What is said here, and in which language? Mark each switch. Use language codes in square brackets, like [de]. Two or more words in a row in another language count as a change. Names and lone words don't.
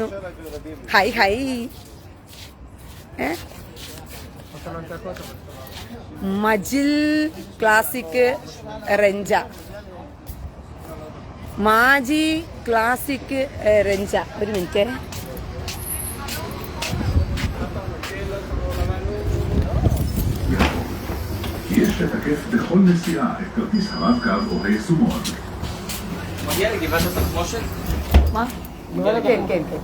[ml] ഹൈ ഹൈ. മജിൽ ക്ലാസിക് റെഞ്ച, മാജി ക്ലാസിക് റെഞ്ച. ഒരു മിനിറ്റ്. [he] יש לתקף בכל נסיעה את כרטיס הרב-קו או היישומון. מגיע לגבעת התחמושת? מה? כן, כן, כן.